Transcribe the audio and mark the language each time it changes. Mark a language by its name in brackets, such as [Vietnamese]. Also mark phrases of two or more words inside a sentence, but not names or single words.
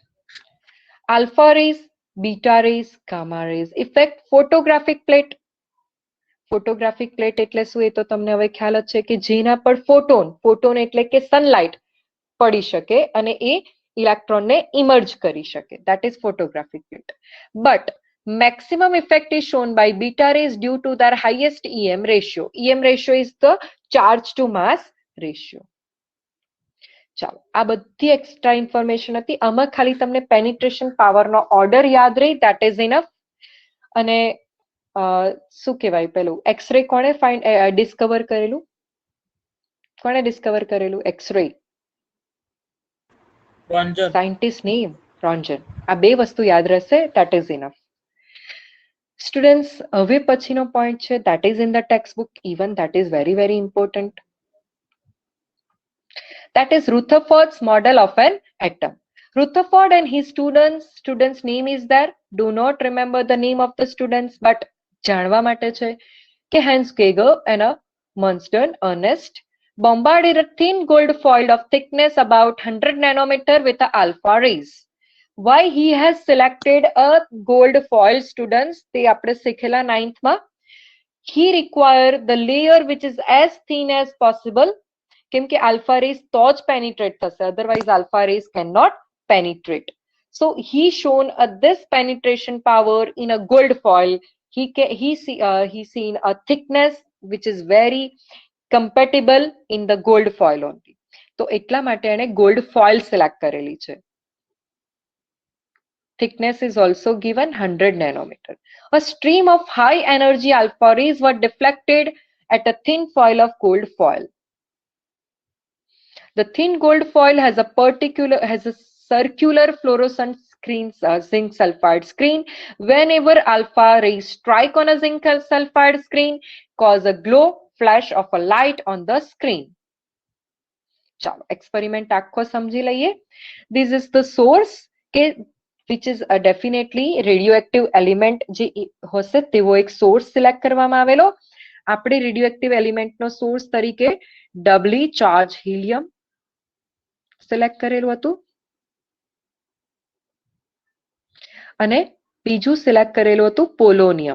[English] Alpha rays, beta rays, gamma rays effect photographic plate. photographic plate [Gujarati] એટલે શું એ તો તમને હવે ખ્યાલ જ છે કે જેના પર ફોટોન એટલે કે સનલાઇટ પડી શકે અને એ [English] electron emerge [Gujarati] કરી શકે. [English] That is photographic plate. But maximum effect is shown by beta rays due to their highest EM ratio. EM ratio is the charge to mass ratio. [Gujarati] ચાલો, આ બધી [English] extra information [Gujarati] હતી. આમાં ખાલી તમને [English] penetration power order [Gujarati] યાદ રહી, [English] that is enough. [Gujarati] અને શું કહેવાય, પેલું એક્સરે કોણે ડિસ્કવર કરેલું? કોણે ડિસ્કવર કરેલું એક્સરે? રંજન. [English] scientist name [Gujarati] રોન્જન. આ બે વસ્તુ યાદ રહેશે, [English] that is enough. [Gujarati] સ્ટુડન્ટ્સ, હવે પછીનો પોઈન્ટ છે [English] that is in the textbook, even that is very very important. That is Rutherford's model of an atom. Rutherford and his students name is there. Do not remember the name of the students, but [Gujarati] જાણવા માટે છે કે [English] Hans Geiger and a Munster Ernest bombarded a thin gold foil of thickness about 100 nanometer with the alpha rays. Why he has selected a gold foil, students? [Gujarati] તે આપણે શીખેલા 9th માં. [English] He require the layer which is as thin as possible. [Gujarati] કેમ કે [English] alpha rays [Gujarati] તો જ penetrate થશે, [English] otherwise alpha rays cannot penetrate. So he shown this penetration power in a gold foil. He seen a thickness which is very compatible in the gold foil only. [Gujarati] તો એટલા માટે એને [English] gold foil [Gujarati] select કરેલી છે. [English] Thickness is also given 100 nanometer. A stream of high energy alpha rays were deflected at a thin foil of gold foil. The thin gold foil has a circular fluorescent screen, zinc sulfide screen. Whenever alpha rays strike on a zinc sulfide screen, cause a glow flash of a light on the screen. [Gujarati] ચાલો, એક્સપેરિમેન્ટ આખો સમજી લઈએ. [English] This is the source which is definitely radioactive element [Gujarati] જે હશે તેવો એક [English] source select [Gujarati] કરવામાં આવેલો. આપણે [English] radioactive element [Gujarati] સોર્સ તરીકે [English] doubly charge helium [Gujarati] સિલેક્ટ કરેલું હતું અને બીજું સિલેક્ટ કરેલું હતું પોલોનિયમ.